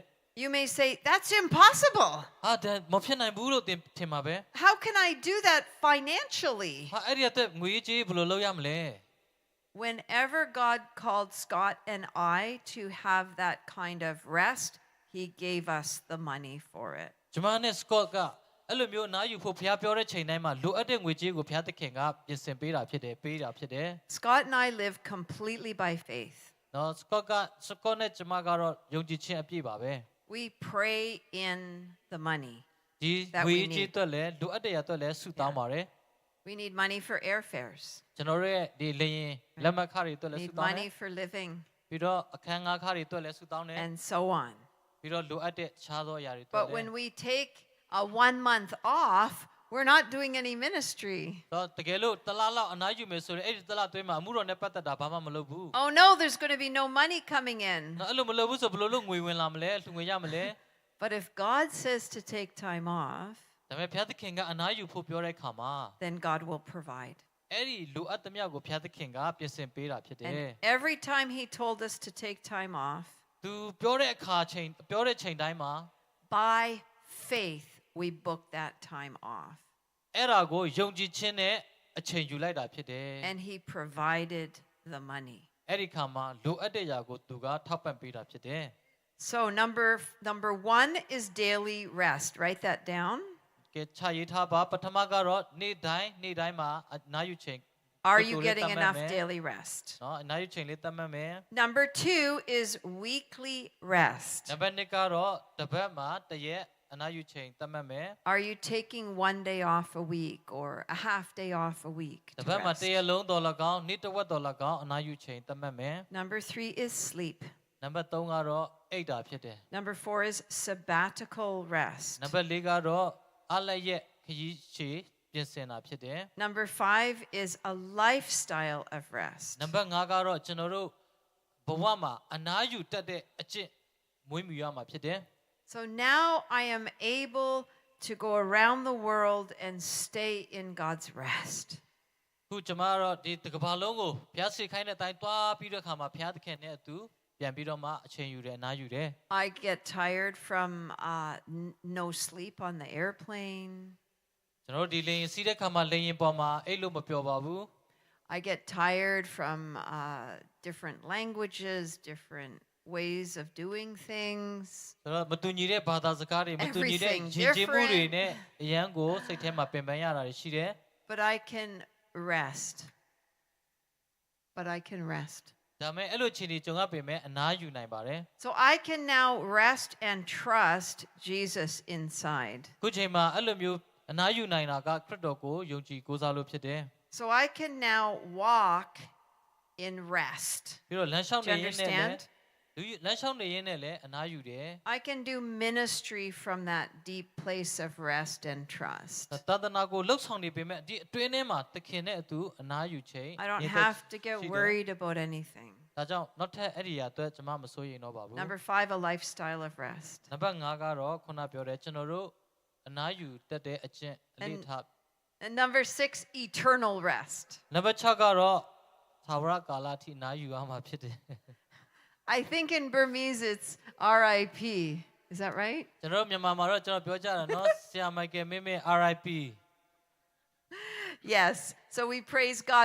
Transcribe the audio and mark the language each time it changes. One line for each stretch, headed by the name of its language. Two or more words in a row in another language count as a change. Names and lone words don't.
English: You may say, that's impossible.
Burmese: ဟာဒါမဖြစ်နိုင်ဘူးလို့ထင်ပါပဲ
English: How can I do that financially?
Burmese: ဟာအဲ့ဒီအတွက်ငွေကြေးဘယ်လိုလုပ်ရမလဲ
English: Whenever God called Scott and I to have that kind of rest, He gave us the money for it.
Burmese: ဂျမန်နဲ့စကော့ကအဲ့လိုမျိုးအနားယူဖို့ဘုရားပြောတဲ့ချိန်တိုင်းမှာလိုအပ်တဲ့ငွေကြေးကိုဘုရားသခင်ကပြင်ဆင်ပေးတာဖြစ်တယ်ပေးတာဖြစ်တယ်
English: Scott and I live completely by faith.
Burmese: နော်စကော့နဲ့ဂျမကတော့ယုံကြည်ခြင်းအပြည့်ပါပဲ
English: We pray in the money.
Burmese: ဒီ
English: That
Burmese: ငွေ
English: we
Burmese: ကြေး
English: need.
Burmese: အတွက်လည်းလိုအပ်တဲ့ရအတွက်လည်းဆုတောင်းပါတယ်
English: We need money for airfares.
Burmese: ကျွန်တော်တို့ရဲ့ဒီလေရင်လက်မှတ်ခါတွေအတွက်လည်းဆု
English: Need
Burmese: တောင်းတ
English: money
Burmese: ယ်
English: for living
Burmese: ပြီးတော့အခန်းငါးခါတွေအတွက်လည်းဆုတောင်းတယ်
English: and so on.
Burmese: ပြီးတော့လိုအပ်တဲ့ခြားသောအရာတွေအတွက်
English: But
Burmese: လည်း
English: when we take a 1 month off, we're not doing any ministry.
Burmese: တော့တကယ်လို့တစ်လားလောက်အနားယူမယ်ဆိုရင်အဲ့ဒီတစ်လားအတွင်းမှာအမှုတော်နဲ့ပတ်သက်တာဘာမှမလုပ်ဘူး
English: Oh no, there's going to be no money coming in.
Burmese: နော်အဲ့လိုမလုပ်ဘူးဆိုဘယ်လိုလုပ်ငွေဝင်လာမလဲလူငွေရမလဲ
English: But if God says to take time off,
Burmese: ဒါပေမဲ့ဘုရားသခင်ကအနားယူဖို့ပြောတဲ့အခါမှာ
English: then God will provide.
Burmese: အဲ့ဒီလိုအပ်သမျှကိုဘုရားသခင်ကပြင်ဆင်ပေးတာဖြစ်တယ်
English: And every time He told us to take time off,
Burmese: သူပြောတဲ့အခါချိန်ပြောတဲ့ချိန်တိုင်းမှာ
English: by faith, we book that time off.
Burmese: အဲ့ဒါကိုယုံကြည်ခြင်းနဲ့အချိန်ယူလိုက်တာဖြစ်တယ်
English: And He provided the money.
Burmese: အဲ့ဒီခါမှာလိုအပ်တဲ့ຢာကိုသူကထောက်ပံ့ပေးတာဖြစ်တယ်
English: So number 1 is daily rest. Write that down.
Burmese: ကဲခြာရေးထားပါပထမကတော့နေ့တိုင်းမှာအနားယူချိန်
English: Are you getting enough daily rest?
Burmese: နော်အနားယူချိန်လေးသတ်မှတ်မယ်
English: Number 2 is weekly rest.
Burmese: နံပါတ်2ကတော့တစ်ပတ်မှာတစ်ရက်အနားယူချိန်သတ်မှတ်မယ်
English: Are you taking 1 day off a week or a half day off a week?
Burmese: တစ်
English: to
Burmese: ပတ်မှာ
English: rest?
Burmese: တစ်ရက်လုံးတော်လကောင်းနေ့တစ်ဝက်တော်လကောင်းအနားယူချိန်သတ်မှတ်မယ်
English: Number 3 is sleep.
Burmese: နံပါတ်3ကတော့အိတ်တာဖြစ်တယ်
English: Number 4 is sabbatical rest.
Burmese: နံပါတ်4ကတော့အလက်ရက်ခရီးရှည်ပြင်ဆင်တာဖြစ်တယ်
English: Number 5 is a lifestyle of rest.
Burmese: နံပါတ်5ကတော့ကျွန်တော်တို့ဘဝမှာအနားယူတတ်တဲ့အကျင့်မွေးမြူရမှာဖြစ်တယ်
English: So now I am able to go around the world and stay in God's rest.
Burmese: ခုကျွန်မကတော့ဒီတစ်ကမ္ဘာလုံးကိုဘုရားရှိခိုင်းတဲ့အတိုင်းတွားပြီးတဲ့အခါမှာဘုရားသခင်နဲ့အတူပြန်ပြီးတော့မှအချိန်ယူတယ်အနားယူတယ်
English: I get tired from no sleep on the airplane.
Burmese: ကျွန်တော်တို့ဒီလေရင်စီးတဲ့အခါမှာလေရင်ပေါ်မှာအိတ်လို့မပြောပါဘူး
English: I get tired from different languages, different ways of doing things.
Burmese: ဆိုတော့မတူညီတဲ့ဘာသာစကားတွေမတူညီတဲ့
English: Everything
Burmese: ယဉ်ကျေးမှုတွေ
English: different.
Burmese: နဲ့အရန်ကိုစိတ်ထဲမှာပင်ပန်းရတာတွေရှိတယ်
English: But I can rest. But I can rest.
Burmese: ဒါပေမဲ့အဲ့လိုခြေနေကြုံရပေမဲ့အနားယူနိုင်ပါတယ်
English: So I can now rest and trust Jesus inside.
Burmese: ခုချိန်မှာအဲ့လိုမျိုးအနားယူနိုင်တာကခရစ်တော်ကိုယုံကြည်ကိုးစားလို့ဖြစ်တယ်
English: So I can now walk in rest.
Burmese: ပြီးတော့လမ်းလျှောက်
English: Do
Burmese: နေ
English: you
Burmese: ရင်းနဲ့လည်း
English: understand?
Burmese: လမ်းလျှောက်နေရင်းနဲ့လည်းအနားယူတယ်
English: I can do ministry from that deep place of rest and trust.
Burmese: သာသနာကိုလှုပ်ဆောင်နေပေမဲ့ဒီအတွင်းထဲမှာသခင်နဲ့အတူအနားယူချိန်
English: I don't
Burmese: ရင်သက်
English: have to get
Burmese: ရှိတယ်
English: worried about anything.
Burmese: ဒါကြောင့်နောက်ထပ်အဲ့ဒီအရာအတွက်ကျွန်မမစိုးရိမ်တော့ပါဘူး
English: Number 5, a lifestyle of rest.
Burmese: နံပါတ်5ကတော့ခုနပြောတယ်ကျွန်တော်တို့အနားယူတတ်တဲ့အကျင့်အလေးထား
English: And number 6, eternal rest.
Burmese: နံပါတ်6ကတော့သာဝရကာလအထိအနားယူရမှာဖြစ်တယ်
English: I think in Burmese it's RIP. Is that right?
Burmese: ကျွန်တော်တို့မြန်မာမှာတော့ကျွန်တော်ပြောကြတာနော်ဆရာမိုက်ကယ်မင်းမင်း RIP
English: Yes. So we praise God.